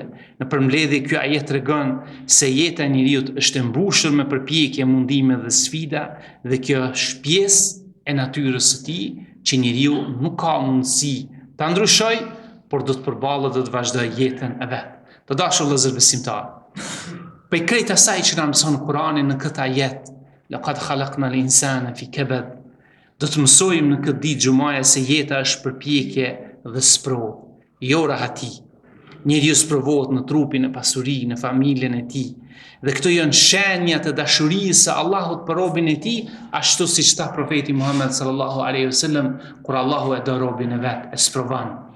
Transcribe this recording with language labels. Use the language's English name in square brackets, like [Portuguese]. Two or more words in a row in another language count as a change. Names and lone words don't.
[Albanian] Në përmbledhje ky ajet tregon se jeta e njeriu është e mbushur me përpjekje, mundime dhe sfida, dhe kjo është pjesë e natyrës së tij që njeriu nuk ka mundësi ta ndryshojë, por do të përballet dhe të vazhdojë jetën e vet. Të dashur vëllezër besimtar, për krejt asaj që na mëson Kurani në këtë ajet, [Arabic] لقد خلقنا الإنسان في كبد, [Albanian] do të mësojmë në këtë ditë xumaja se jeta është përpjekje dhe sprovë, jo rahati. Njeriu sprovohet në trupin, në pasuri, në familjen e tij, dhe këto janë shenjat e dashurisë së Allahut për robën e tij, ashtu siç tha profeti Muhammed [Arabic] صلى الله عليه وسلم, [Albanian] kur Allahu e do robën e vet, e sprovon.